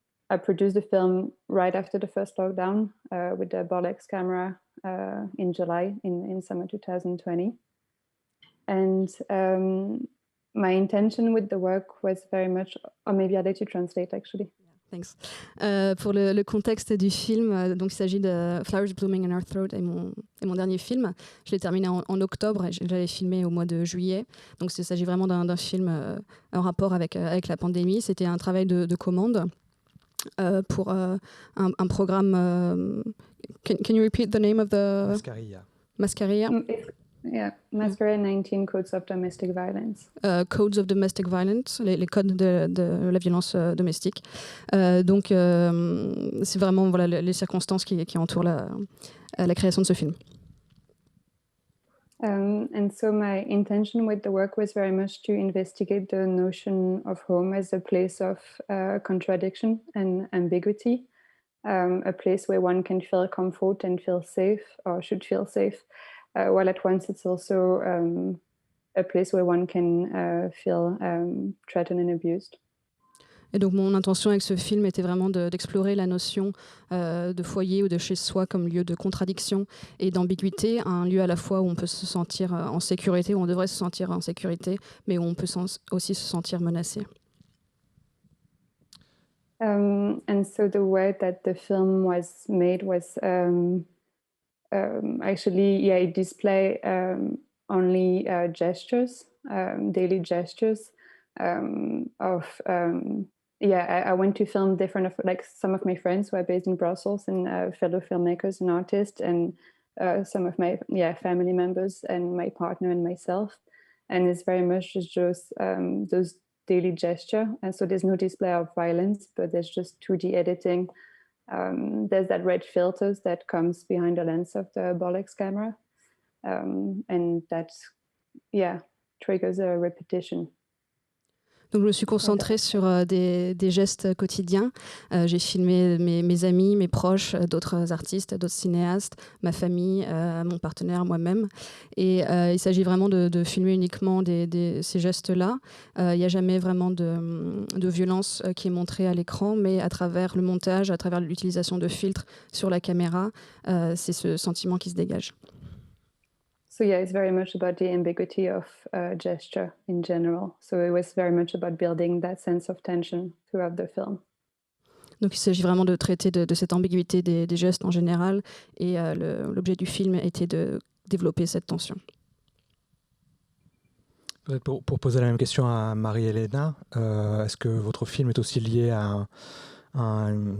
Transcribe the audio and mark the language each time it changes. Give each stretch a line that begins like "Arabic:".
English: I produced the film right after the first lockdown with the Bolex camera in July, in summer 2020. And my intention with the work was very much, or maybe I'll let you translate actually. Thanks.
French: Pour le contexte du film, donc il s'agit de Flowers Blooming in Our Throat, et mon dernier film. Je l'ai terminé en octobre et je l'avais filmé au mois de juillet. Donc il s'agit vraiment d'un film en rapport avec la pandémie. C'était un travail de commande pour un programme.
English: Can you repeat the name of the... Mascaria. Mascaria 19 Codes of Domestic Violence.
French: Codes of Domestic Violence, les codes de la violence domestique. Donc, c'est vraiment les circonstances qui entourent la création de ce film.
English: And so my intention with the work was very much to investigate the notion of home as a place of contradiction and ambiguity, a place where one can feel comfort and feel safe, or should feel safe, while at once it's also a place where one can feel threatened and abused.
French: Et donc mon intention avec ce film était vraiment d'explorer la notion de foyer ou de chez soi comme lieu de contradiction et d'ambiguïté, un lieu à la fois où on peut se sentir en sécurité, où on devrait se sentir en sécurité, mais où on peut aussi se sentir menacé.
English: And so the way that the film was made was actually, it display only gestures, daily gestures of I went to film different, like some of my friends who are based in Brussels and fellow filmmakers and artists, and some of my family members and my partner and myself. And it's very much just those daily gesture. And so there's no display of violence, but there's just 2D editing. There's that red filters that comes behind the lens of the Bolex camera. And that, triggers a repetition.
French: Donc je me suis concentrée sur des gestes quotidiens. J'ai filmé mes amis, mes proches, d'autres artistes, d'autres cinéastes, ma famille, mon partenaire, moi-même. Et il s'agit vraiment de filmer uniquement ces gestes-là. Il n'y a jamais vraiment de violence qui est montrée à l'écran, mais à travers le montage, à travers l'utilisation de filtres sur la caméra, c'est ce sentiment qui se dégage.
English: So it's very much about the ambiguity of gesture in general. So it was very much about building that sense of tension throughout the film.
French: Donc il s'agit vraiment de traiter de cette ambiguïté des gestes en général, et l'objet du film était de développer cette tension. Peut-être pour poser la même question à Marie-Helena, est-ce que votre film est aussi lié à un